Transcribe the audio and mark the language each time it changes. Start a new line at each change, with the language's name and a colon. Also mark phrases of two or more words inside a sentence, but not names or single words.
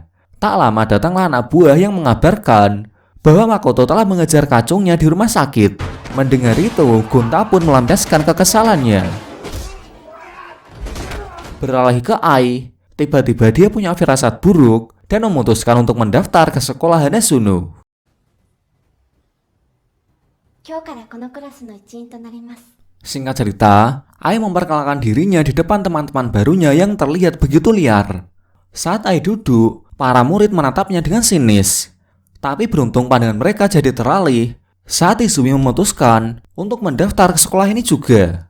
Indonesian: Tak lama datanglah anak buah yang mengabarkan bahwa Makoto telah mengejar kacungnya di rumah sakit. Mendengar itu, Gonta pun melampiaskan kekesalannya. Beralih ke Ai, tiba-tiba dia punya firasat buruk dan memutuskan untuk mendaftar ke sekolah Hanazuno.
Japanese: 今日からこのクラスの一員となります。
Indonesian: Singkat cerita, Ai memperkenalkan dirinya di depan teman-teman barunya yang terlihat begitu liar. Saat Ai duduk, para murid menatapnya dengan sinis. Tapi beruntung pandangan mereka jadi teralih saat Izumi memutuskan untuk mendaftar ke sekolah ini juga.